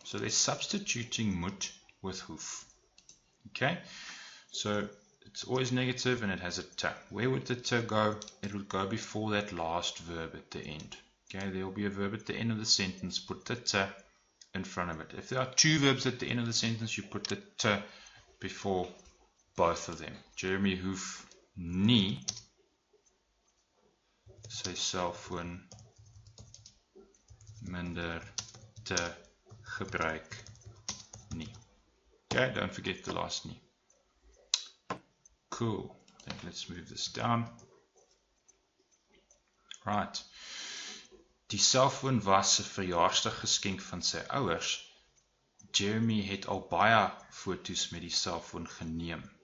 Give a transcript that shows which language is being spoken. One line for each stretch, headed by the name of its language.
English: So they're substituting moet with hoof. Okay, so it's always negative and it has a t. Where would the t go? It would go before that last verb at the end. Okay, there will be a verb at the end of the sentence. Put the t in front of it. If there are two verbs at the end of the sentence, you put the t before both of them.
Afrikaans: Jeremy hoef nie sy selfoon minder te gebruik nie.
English: Okay, don't forget the last nie. Cool. Then let's move this down.
Afrikaans: Right. Die selfoon was 'n verjaarsdaggeskenk van sy ouers. Jeremy het al baie foto's met die selfoon geneem.